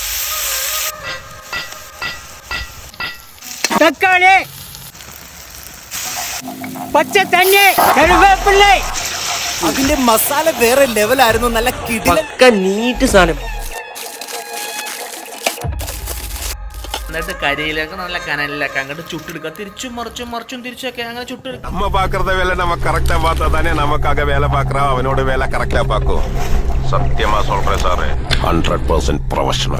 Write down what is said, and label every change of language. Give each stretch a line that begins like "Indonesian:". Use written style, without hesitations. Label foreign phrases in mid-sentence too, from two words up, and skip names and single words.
Malayalam: തക്കാളി, പച്ച തണ്ണി, കറിവേപ്പില. അതിന്റെ മസാല വേറെ ലെവലായിരുന്നു. നല്ല കിടിലൻ നീറ്റ് സാധനം. എന്നിട്ട് കരിയിലേക്ക് നല്ല കനലിലേക്ക് അങ്ങോട്ട് ചുട്ടെടുക്കുക. തിരിച്ചും മറിച്ചും തിരിച്ചൊക്കെ അങ്ങനെ ചുട്ടെടുക്കുക.
Tamil: நம்ம பாக்குறத வேலை நம்ம கரெக்டா பார்த்தா தானே நமக்காக வேலை பாக்குறோம். அவனோட வேலை கரெக்டா பாக்கும். சத்தியமா சொல்றேன் சார், 100% ப்ரொஃபஷனல்.